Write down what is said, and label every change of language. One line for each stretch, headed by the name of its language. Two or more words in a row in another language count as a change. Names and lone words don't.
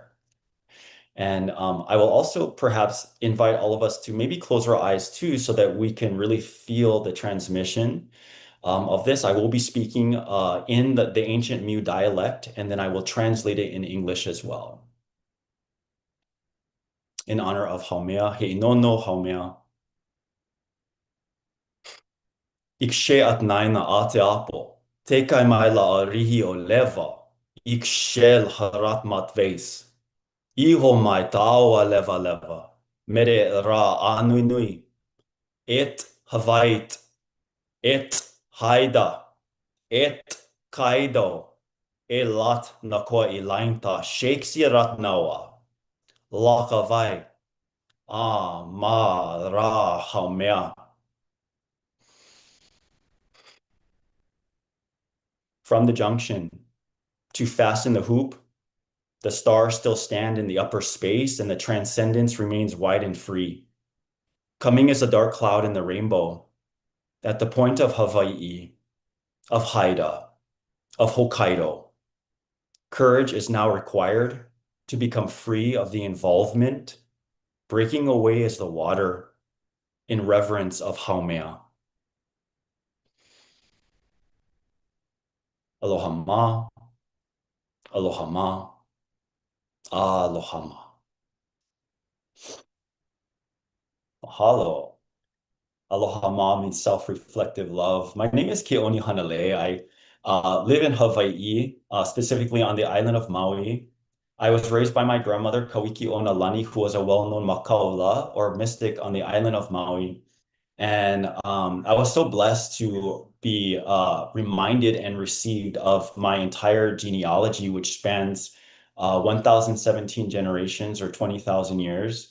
English: And I will also perhaps invite all of us to maybe close our eyes too, so that we can really feel the transmission of this. I will be speaking in the ancient Mu dialect, and then I will translate it in English as well. In honor of Haumea, he inono Haumea. Ikshe at naina ate apo, te kai mai la a rihi o leva, ikshel harat matveis. Iho mai taua leva leva, mere ra anui nui, et havait, et haida, et kaido, e lat na koa I lainta, Shakespeare rat naua, laka vai, ma ra haumea. From the junction, to fasten the hoop, the stars still stand in the upper space, and the transcendence remains wide and free. Coming is a dark cloud in the rainbow, at the point of Hawaii, of Haida, of Hokkaido. Courage is now required to become free of the involvement, breaking away as the water in reverence of Haumea.
Hawaiian: Aloha ma, aloha ma, aloha ma. Mahalo. Aloha ma
English: means self-reflective love. My name is Keoni Hanalei. I live in Hawaii, specifically on the island of Maui. I was raised by my grandmother, Kawiki Onalani, who was a well-known makaula, or mystic, on the island of Maui. And I was so blessed to be reminded and received of my entire genealogy, which spans 1,017 generations, or 20,000 years.